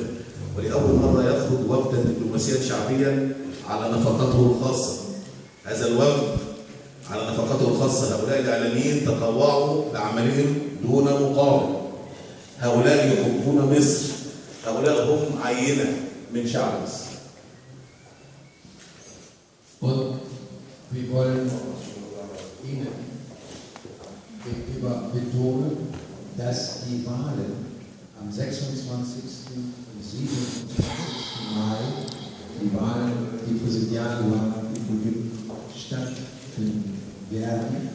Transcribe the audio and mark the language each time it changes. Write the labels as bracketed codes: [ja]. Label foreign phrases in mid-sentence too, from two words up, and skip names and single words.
[ar] ولأول مرة يخرج وفدا دبلوماسيا شعبيا على نفقته الخاصة. هذا الوفد على نفقته الخاصة، هؤلاء الإعلاميين تطوعوا بعملهم دون مقابل. هؤلاء يحبون مصر، هؤلاء هم عينة من شعب مصر. [de] Und wir wollen Ihnen gegenüber betonen, dass die Wahlen am 26. und 27. Mai, die Wahlen, die Präsidialwahlen in Ägypten stattfinden werden.